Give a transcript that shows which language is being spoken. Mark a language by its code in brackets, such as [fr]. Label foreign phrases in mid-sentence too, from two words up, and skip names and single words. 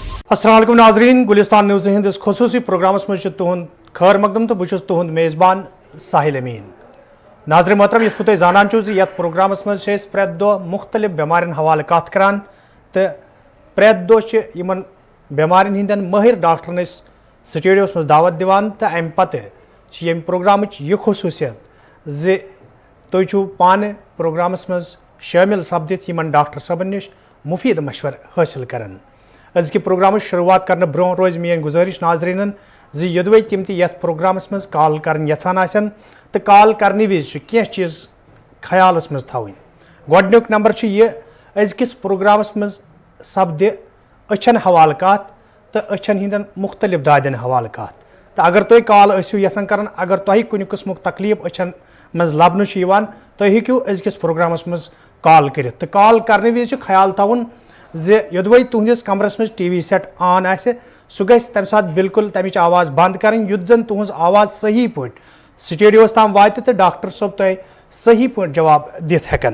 [ks] السلام علیکم ناظرین، گلستان نیوز ہندس خصوصی پروگرامس مجھ تہد خیر مقدم تو بہت تہد میزبان ساحل امین۔ ناظرین محترم، یت تھی زانان چھو زِ یتھ پروگرامس مز پریت دہ مختلف بیمارین حوالہ کت کران تو پریت دہ یمن بیمارین ہندین ماہر ڈاکٹرن سٹوڈیوس مز دعوت دیوان تو ام پتہ یم پروگرامچ یہ خصوصیت زِ تُہۍ چھو پانہ پروگرامس مز شامل سپدتھ یمن ڈاکٹر صٲبن نش مفید مشور حاصل کران۔ ازکہ پروگرام شروعات کرنے برو روز میری گزارش ناظرین زِ یدوے تم تہ یتھ پروگرامس مز کال کرن یژھان آسن تو کال کرنے وز کی چیز خیالس مز تھوین۔ گۄڈنیُک نمبر یہ ازکس پروگرامس مز سپدِ أچھن حوالہ کت تو أچھن ہندین مختلف دادین حوالہ کت تو اگر تُہۍ کال ٲسِو یژھان کرن، اگر تۄہہِ کُنہِ قٕسمُک تکلیف أچھن مز لبنہٕ چھُ یِوان، تُہۍ ہیٚکِو أزکِس پروگرامس مز کال کٔرِتھ تو کال کرنے وز خیال تھاوُن زِ یدوے تُہندِس کمرس مز ٹی وی سیٹ آن آسہِ سُہ گژھِ تمہِ ساتہٕ بالکل تمِچ آواز بند کرٕنۍ یُتھ زن تُہنٛز آواز صحیح پٲٹھۍ سٹوڈیوس تام واتہِ تہٕ ڈاکٹر صٲب تۄہہِ صحیح پٲٹھۍ جواب دِتھ ہٮ۪کن۔